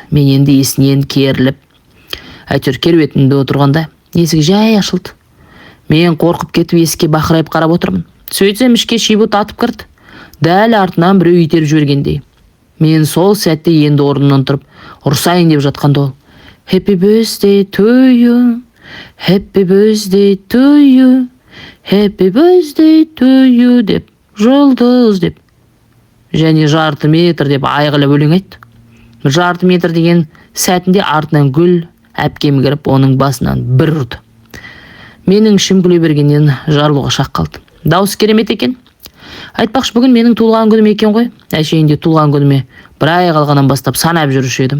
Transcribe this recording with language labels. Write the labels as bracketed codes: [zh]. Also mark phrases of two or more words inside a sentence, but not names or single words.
[kk] Мен енді есінен керіліп, әйтеуір керуетінде отырғанда есік жай ашылды. Мен қорқып кетіп есікке бақырайып қарап отырмын. Сөйтсем ішке Шибут атып кірді. Дәл артынан біреу итеріп жібергендей. Мен сол сәтте енді орнымнан тұрып ұрсайын деп жатқанда ол: [en] Happy birthday to you, happy birthday to you, happy birthday to you [kk] деп, жұлдыз деп, және жарты метр деп айғайлап өлең айтты. Жарты метр деген сәтінде артынан Гүл әпкем кіріп, оның басынан бір ұрды. Менің ішім күле бергеннен жарылуға шақ қалды. Дауыс керемет екен. Айтпақшы, бүгін менің туылған күнім екен ғой. Әшейінде туылған күніме бір ай қалғаннан бастап санап жүруші едім.